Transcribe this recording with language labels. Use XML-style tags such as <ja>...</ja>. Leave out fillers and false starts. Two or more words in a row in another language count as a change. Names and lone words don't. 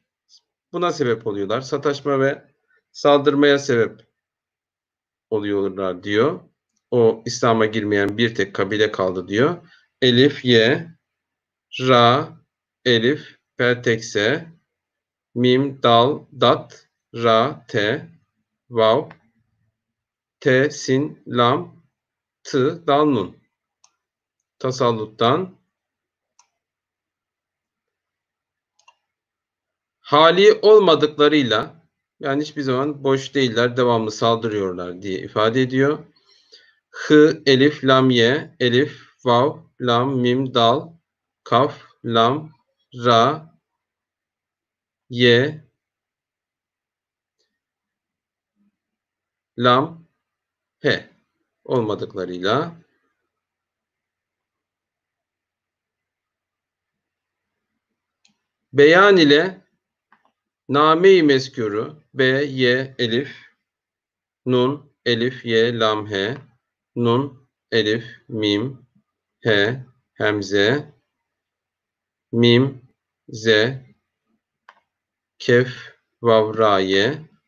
<tr>Buna sebep oluyorlar. Sataşma ve saldırmaya sebep oluyorlar diyor. O İslam'a girmeyen bir tek kabile kaldı diyor. Elif, ye, ra, elif, peltekse, mim, dal, dat, ra, te, vav, te, sin, lam, tı, dal, nun. Tasalluttan. Hali olmadıklarıyla, yani hiçbir zaman boş değiller, devamlı saldırıyorlar diye ifade ediyor. Hı, elif, lam, ye, elif, vav, lam, mim, dal, kaf, lam, ra, ye, lam, he olmadıklarıyla beyan ile name-i mezkûru B, ye, elif, nun, elif, ye, lam, he, nun, elif, mim, he, hemze, mim, ze, kef, vav, ra, ye.</tr>